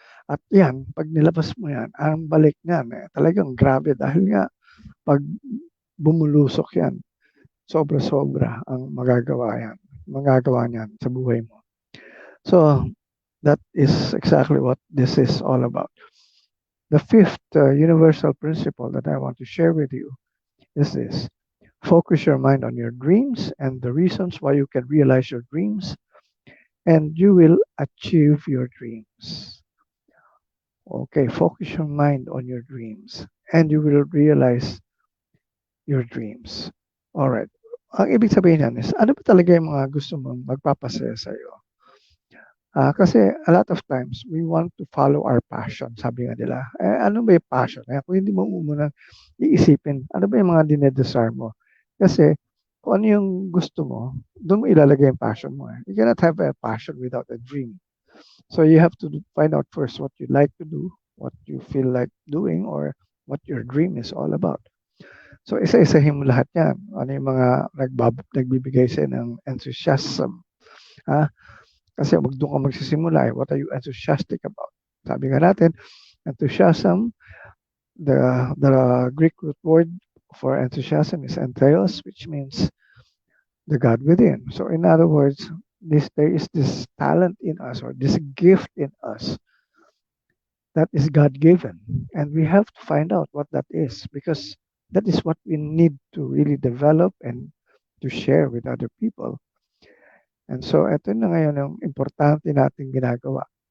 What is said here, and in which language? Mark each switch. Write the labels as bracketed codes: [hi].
[tl] At yan, pag nilabas mo yan, ang balik niyan, talagang grabe dahil nga, pag bumulusok yan, sobra-sobra ang magagawa niyan sa buhay mo. [en] So, that is exactly what this is all about. The fifth universal principle that I want to share with you is this. Focus your mind on your dreams and the reasons why you can realize your dreams, and you will achieve your dreams. Okay, focus your mind on your dreams, and you will realize your dreams. All right. [tl] Ang ibig sabihin niyan is, ano ba talaga yung mga gusto mong magpapasaya sa'yo? [en] Kasi a lot of times, we want to follow our passion. [tl] Sabi nga nila, ano ba yung passion? Kung hindi mo muna iisipin, ano ba yung mga dinedesire mo? Kasi kung ano yung gusto mo, doon mo ilalagay yung passion mo. [en] You cannot have a passion without a dream. So you have to find out first what you like to do, what you feel like doing, or what your dream is all about. [tl] So isa-isahin mo lahat yan. Ano yung mga nagbibigay sa'yo ng enthusiasm. Kasi doon ka magsisimula. [en] What are you enthusiastic about? [tl] Sabi nga natin, [en] enthusiasm, the Greek root word for enthusiasm is entheos, which means the God within. So in other words, there is this talent in us or this gift in us that is God-given. And we have to find out what that is because that is what we need to really develop and to share with other people. [tl] And so, ito na ngayon ang importante nating ginagawa.